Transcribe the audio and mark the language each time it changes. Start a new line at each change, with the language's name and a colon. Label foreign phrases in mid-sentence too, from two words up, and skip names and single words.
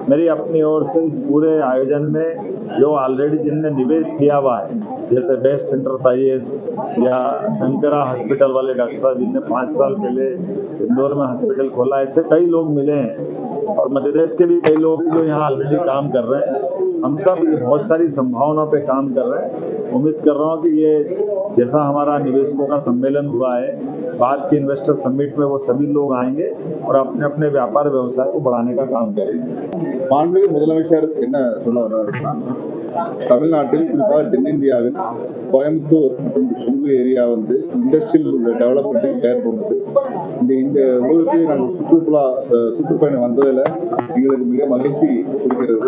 Hindi: मेरी अपनी ओर से इस पूरे आयोजन में जो ऑलरेडी जिनने निवेश किया हुआ है, जैसे बेस्ट एंटरप्राइजेस या शंकरा हॉस्पिटल वाले डॉक्टर साहब जिनने 5 साल पहले इंदौर में हॉस्पिटल खोला, ऐसे कई लोग मिले हैं और मध्य प्रदेश के भी कई लोग जो यहाँ ऑलरेडी काम कर रहे हैं। हम सब बहुत सारी संभावनाओं पे काम कर रहे हैं। उम्मीद कर रहा हूँ कि ये जैसा हमारा निवेशकों का सम्मेलन हुआ है, बाद के इन्वेस्टर समिट में वो सभी लोग आएंगे और अपने अपने व्यापार व्यवसाय को बढ़ाने का काम करेंगे।
Tamil: மாண்புமிகு முதலமைச்சர் என்ன சொல்ல வர்றாருன்னா, தமிழ்நாட்டில் குறிப்பாக தென்னிந்தியாவில் கோயம்புத்தூர் மற்றும் கொங்கு ஏரியா
English: industrial development
Tamil: பெயர் போனது. இந்த ஊருக்கு நாங்கள் சுற்றுப்பயணம் வந்ததில் எங்களுக்கு மிக மகிழ்ச்சி கொடுக்கிறது.